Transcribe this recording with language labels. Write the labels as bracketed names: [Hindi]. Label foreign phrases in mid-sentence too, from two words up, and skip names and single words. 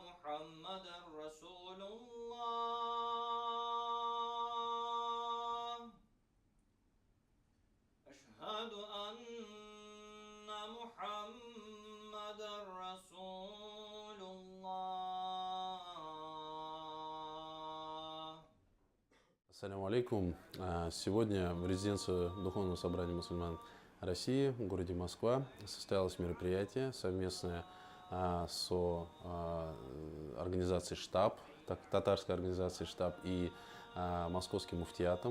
[Arabic] محمدا رسول الله أشهد أن محمدا رسول الله. السلام عليكم. [Russian] Сегодня в резиденции Духовного собрания мусульман России в городе Москва состоялось мероприятие совместное со организацией «Штаб», татарской организацией «Штаб» и московским муфтиятом.